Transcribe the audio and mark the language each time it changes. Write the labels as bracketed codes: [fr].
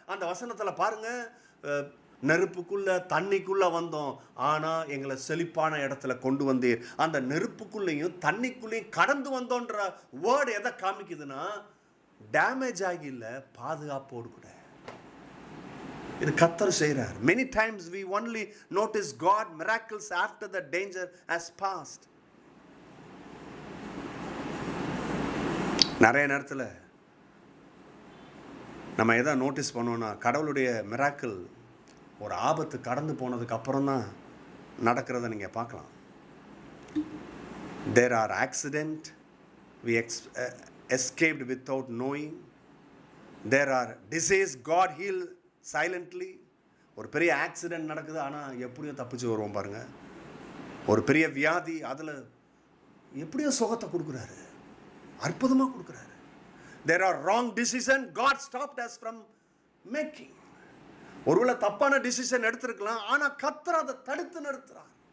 [ta] அந்த வசனத்துல பாருங்க, நெருப்புக்குள்ள தண்ணிக்குள்ள வந்தோம், ஆனா எங்களை செழிப்பான இடத்துல கொண்டு வந்தீர். அந்த நெருப்புக்குள்ளேயும் தண்ணிக்குள்ளேயும் கடந்து வந்தோன்ற வேர்டு எதை காமிக்குதுன்னா, டேமேஜ் ஆகி இல்லை, பாதுகாப்போடு கூட. இது கர்த்தர் செய்கிறார். [en] Many times we only notice God miracles after the danger has passed. [ta] நிறைய நேரத்தில் நம்ம எதை நோட்டீஸ் பண்ணோம்னா, கடவுளுடைய மிராக்கிள் ஒரு ஆபத்து கடந்து போனதுக்கு அப்புறம் தான் நடக்கிறத நீங்கள் பார்க்கலாம். [en] There are accident we escaped without knowing. There are disease God healed silently. [ta] ஒரு பெரிய ஆக்சிடென்ட் நடக்குது, ஆனால் எப்படியோ தப்பிச்சு வருவோம் பாருங்க. ஒரு பெரிய வியாதி, அதில் எப்படியோ சுகத்தை கொடுக்குறாரு, அற்புதமாக கொடுக்குறாரு. [en] There are wrong decision God stopped us from making. [ta] ஒருவேளை தப்பான டிசிஷன் எடுத்திருக்கலாம், ஆனால் கர்த்தர் அதை தடுத்து நிறுத்துறார்.